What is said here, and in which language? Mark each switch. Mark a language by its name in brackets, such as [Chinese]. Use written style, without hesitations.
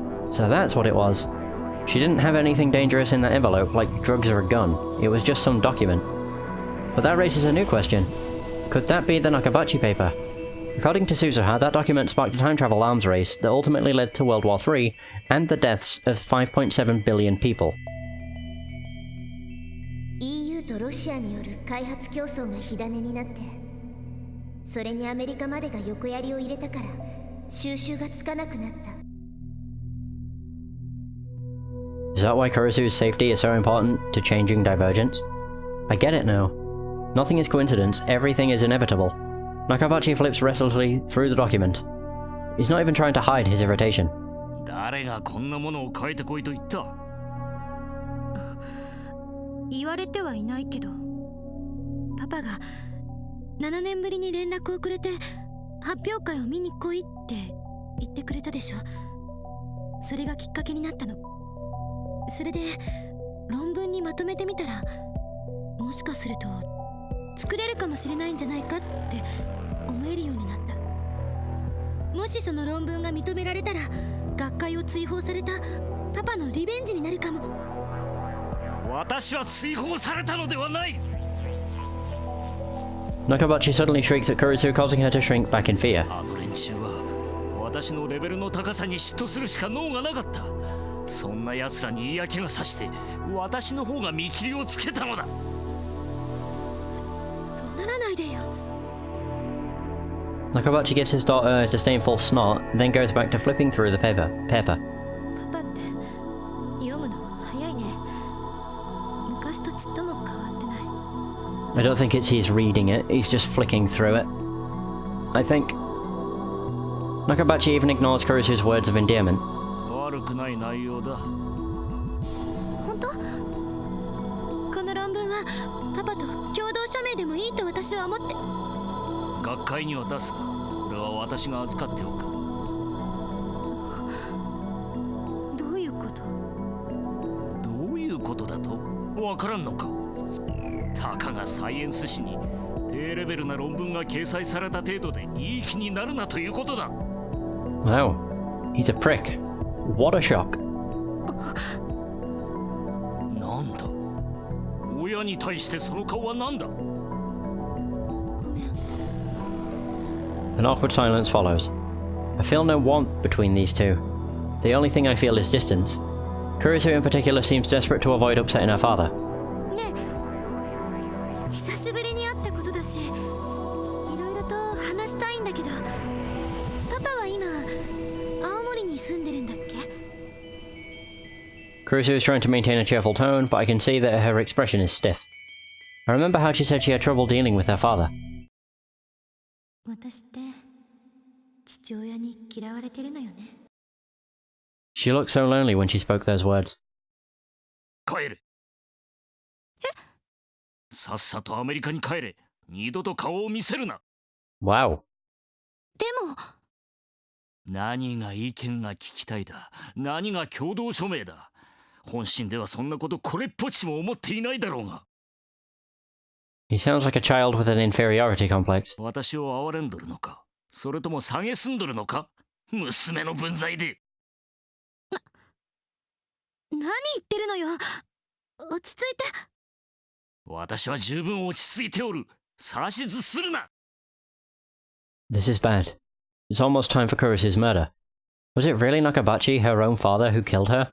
[English] So that's what it was. She didn't have anything dangerous in that envelope, like drugs or a gun. It was just some document. But that raises a new question. Could that be the Nakabachi paper? According to Suzuha, that document sparked a time travel arms race that ultimately led to World War III and the deaths of 5.7 billion people. [Japanese] EU とロシアによる開発競争が火種になって、それにアメリカまでが横槍を入れたから収拾がつかなくなった。 [English] Is that why Kurisu's safety is so important to changing Divergence? I get it now. Nothing is coincidence, everything is inevitable. Nakabachi flips restlessly through the document. He's not even trying to hide his irritation. [Japanese] 誰がこんなものを書いてこいと言った? 言われてはいないけど、パパが7年ぶりに連絡をくれて発表会を見に来いって言ってくれたでしょ。それがきっかけになったの。それで論文にまとめてみたら、もしかすると作れるかもしれないんじゃないかって思えるようになった。もしその論文が認められたら、学会を追放されたパパのリベンジになるかも。私は追放されたのではない。 [English] Nakabachi suddenly shrieks at Kurisu, causing her to shrink back in fear. [Japanese] あの連中は私のレベルの高さに嫉妬するしか能がなかった。そんな奴らに嫌気がさして私の方が見切りをつけたのだ。怒鳴らないでよ。 [English] Nakabachi gives his daughter a disdainful snort, then goes back to flipping through the paper. [Japanese] パパって読むの早いね。昔とちっとも変わってない。 [English] I don't think it's he's reading it, he's just flicking through it. I think. Nakabachi even ignores Kurisu's words of endearment. [Japanese] 悪くない内容だ。本当？この論文はパパと共同署名でもいいと私は思って。学会には出すな。これは私が預かっておく。どういうこと？どういうことだと？わからんのか。たかがサイエンス誌に低レベルな論文が掲載された程度でいい気になるなということだ。 [English] Wow, he's a prick. What a shock. [Japanese] なんだ。親に対してその顔はなんだ。 [English] An awkward silence follows. I feel no warmth between these two. The only thing I feel is distance. Kurisu in particular seems desperate to avoid upsetting her father. [Japanese] ねえ、久しぶりに会ったことだし、いろいろと話したいんだけど、パパは今青森に住んでるんだっけ？ [English] Kurisu is trying to maintain a cheerful tone, but I can see that her expression is stiff. I remember how she said she had trouble dealing with her father. [Japanese] 私って父親に嫌われてるのよね。 [English] She looked so lonely when she spoke those words. [Japanese] 帰れ。さっさとアメリカに帰れ。二度と顔を見せるな。 [English] Wow. [Japanese] でも何が意見が聞きたいだ。何が共同署名だ。本心ではそんなことこれっぽっちも思っていないだろうが。 [English] He sounds like a child with an inferiority complex. [Japanese] 私を憐れんどるのか。それとも蔑んどるのか。娘の分際で。何言ってるのよ。落ち着いて。私は十分落ち着いておる。指図するな。 [English] This is bad. It's almost time for Kurisu's murder. Was it really Nakabachi, her own father, who killed her?